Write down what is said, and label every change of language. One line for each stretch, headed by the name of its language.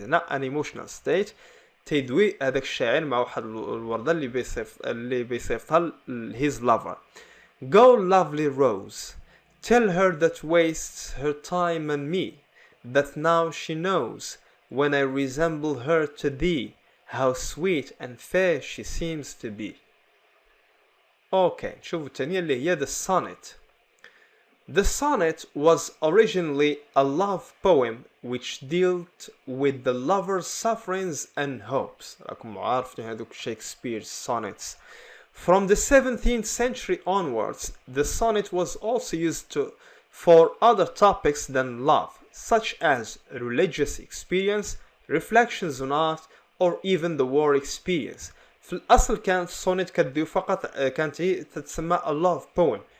Arabic: هنا
English: an emotional state
Arabic: تدوي هذاك الشاعر مع واحد الوردة اللي بيصيفها his lover.
English: Go lovely rose, tell her that wastes her time on me, that now she knows when I resemble her to thee, how sweet and fair she seems to be.
Arabic: Okay, شوفوا الثانية اللي هي the sonnet.
English: The sonnet was originally a love poem which dealt with the lover's sufferings and hopes.
Arabic: راكم عارفين هذوك Shakespeare's sonnets.
English: From the 17th century onwards, the sonnet was also used for other topics than love, such as religious experience, reflections on art, or even the war experience.
Arabic: في الأصل كانت sonnet كتدوي فقط كانت هي تتسمى
English: a love poem